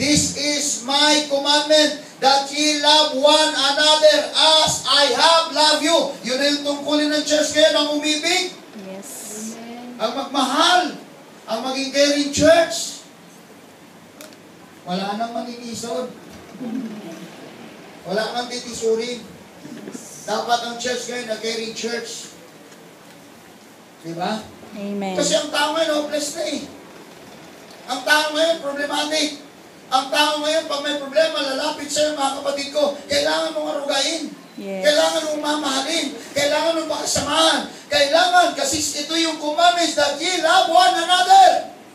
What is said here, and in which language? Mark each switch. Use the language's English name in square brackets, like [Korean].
[English] This is my commandment, that ye love one another as I have loved you. [Filipino] Yun na yung tungkulin ng church ngayon, ang umibig, Yes. ang magmahal, ang maging caring church. Wala nang maninisod. Wala nang titisurin. Dapat ang church ngayon na caring church. Diba? Amen. Kasi ang tao ngayon hopeless na eh. Ang tao ngayon problematic. Ang tao ngayon pag may problema, lalapit sa'yo, mga kapatid ko, kailangan mong arugain. Yes. Kailangan mong mamahalin. Kailangan mong pakasamahan. Kailangan, kasi ito yung commandments [English] that ye love one another.